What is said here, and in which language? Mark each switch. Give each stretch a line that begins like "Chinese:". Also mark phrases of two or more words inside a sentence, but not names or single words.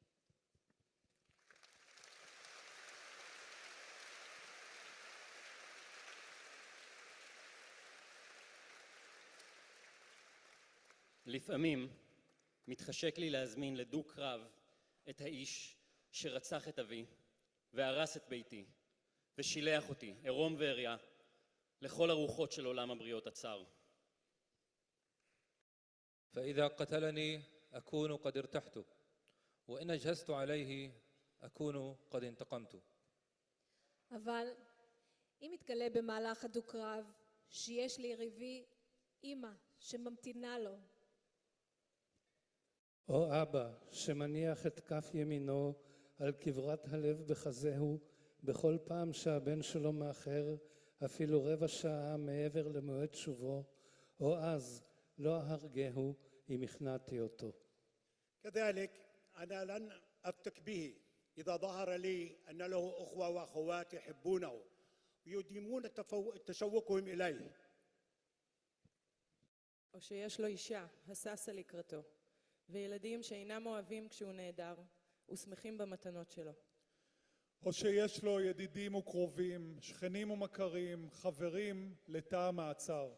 Hebrew: לפעמים מתחשק לי להזמין לדו קרב את האיש שרצח את אבי והרס את ביתי ושילח אותי, עירום ועריה, לכל הרוחות של עולם הבריות הצר.
Arabic: فإذا قتلني أكون قد ارتحت وإن أجهزت عليه أكون قد انتقمت.
Hebrew: אבל אם מתגלה במהלך הדו-קרב שיש ליריבי אמא שממתינה לו, או אבא שמניח את כף ימינו על כברת הלב בחזהו בכל פעם שהבן שלו מאחר אפילו רבע שעה מעבר למועד שובו, או אז לא אהרגהו אם הכנעתי אותו.
Arabic: كذلك أنا لن أفتك به إذا ظهر لي أن له أخوة وأخوات يحبونه ويديمون تشوقهم إليه.
Hebrew: או שיש לו אישה הססה לקראתו, וילדים שאינם אוהבים כשהוא נעדר, ושמחים במתנות שלו. או שיש לו ידידים וקרובים, שכנים ומכרים, חברים לתא המעצר.